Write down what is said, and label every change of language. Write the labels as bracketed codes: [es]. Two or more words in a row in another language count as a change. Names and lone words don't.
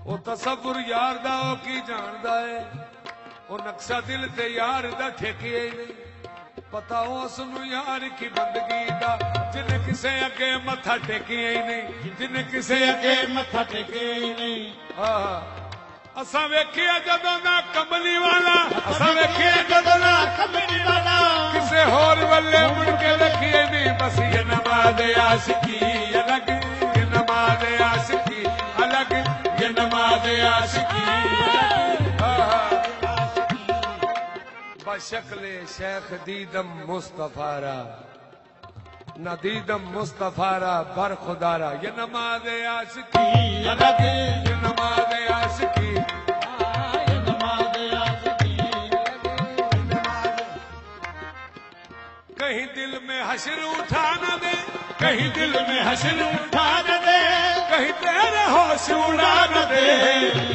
[pa] او تصور یار دا او کی جاندا ہے او نقشہ دل تے یار دا ٹھیکے ہی نہیں پتا اس نو یار کی بندگی دا جن کسے اگے متھا ٹیکے ہی نہیں جن کسے اگے متھا ٹیکے ہی نہیں اساں ویکھیا جدوں نہ کملی والا اساں ویکھیا جدوں نہ کملی والا کسے ہور ولے مڑ کے رکھیے نہیں [ur] بس یہ نماز عاشقی الگ یہ نماز عاشقی الگ یہ نماز عاشقی [fa] بشکل شیخ دیدم مصطفی را نہ دیدم مصطفی را بر خدا را [ur] یہ نماز عاشقی الگ یہ نماز عاشقی کہیں دل میں حشر اٹھا نہ دے کہیں دل میں حشر اٹھا نہ دے کہیں تیرے ہوش اڑا نہ دے